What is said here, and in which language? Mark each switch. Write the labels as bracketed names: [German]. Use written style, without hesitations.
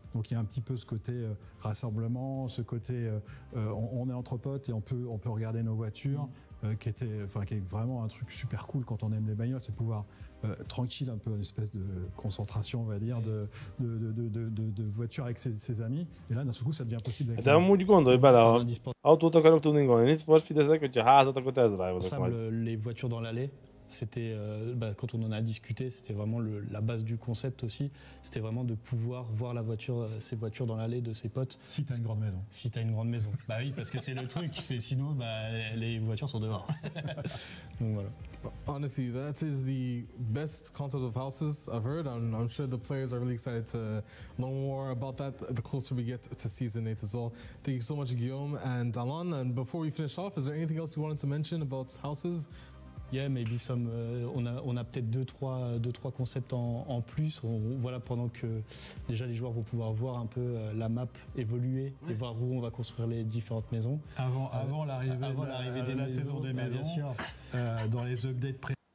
[French] Donc il y a un petit peu ce côté rassemblement, ce côté on est entre potes et on peut regarder nos voitures. Qui est vraiment un truc super cool quand on aime les bagnoles, c'est pouvoir tranquille, un peu une espèce de concentration, on va dire, de voiture avec ses amis. Et là, d'un seul coup, ça devient possible. De amúgy gondolj bele, ha autót akarok tudni gondolni, Need for Speed ezek, hogyha házat, akkor Test Drive-ozok majd. Les voitures dans l'allée, c'était, quand on en a discuté, c'était vraiment la base du concept aussi. C'était vraiment de pouvoir voir ces voitures dans l'allée de ses potes. Si tu as une grande maison. Si tu as une grande maison. Bah oui, parce que c'est le truc. Sinon, les voitures sont dehors. Donc voilà. [English] Honestly, that is the best concept of houses I've heard. I'm sure the players are really excited to learn more about that the closer we get to Season 8 as well. Thank you so much, Guillaume and Alan. And before we finish off, is there anything else you wanted to mention about houses? Yeah, maybe some. [French] On a peut-être deux, trois concepts en plus. Voilà, pendant que déjà les joueurs vont pouvoir voir un peu la map évoluer et voir où on va construire les différentes maisons. Avant l'arrivée de la saison des maisons, bien sûr. Dans les updates pré.